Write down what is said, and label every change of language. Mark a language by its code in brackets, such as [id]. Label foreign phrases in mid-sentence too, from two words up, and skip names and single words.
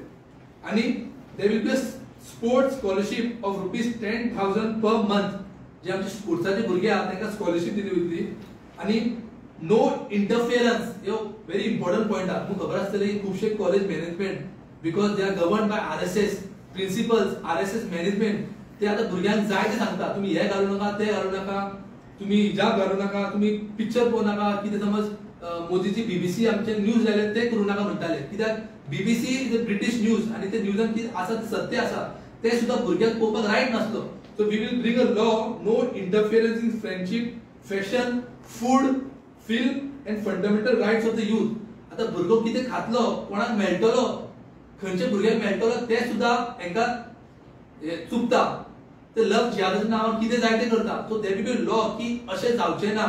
[kok] आणि [en] there will be sports scholarship of ₹10,000 per month [kok] जे आमचे स्पोर्ट्साचे भुरगे आहा तांकां स्कॉलरशिप दिली वयतली. आणि [en] no interference [kok] ह्यो [en] very important point [kok] आहा. तुमकां खबर आसतली खुबशे [en] college management because they are govern by RSS principles, RSS management [kok] ते आता भुरग्यांक जाय ते सांगता तुम्ही हे घालू नका, ते घालू नका, तुम्ही हिजाब घालू नका, तुम्ही पिक्चर पळोवं नाका, कितें समज मोदीची BBC आमचे न्यूज लायले ते करू नाका म्हणटाले. कित्याक [en] BBC is a British news [kok] आणि ते न्यूजान कितें आसा ते सत्य आसा ते सुद्धा भुरग्यांक पळोवपाक रायट नासलो. [en] so we will bring a law no interference in friendship, fashion, food, film and fundamental rights of the youth. [kok] आता भुरगो कितें खातलो, कोणाक मेळटलो, खंयचे भुरग्यांक मेळटलो ते सुद्धा हांकां चुकता. ते लव्ह जिहादाच्या नांवार कितें जाय ते करता. [en] so there will be law [kok] की अशें जावचें ना.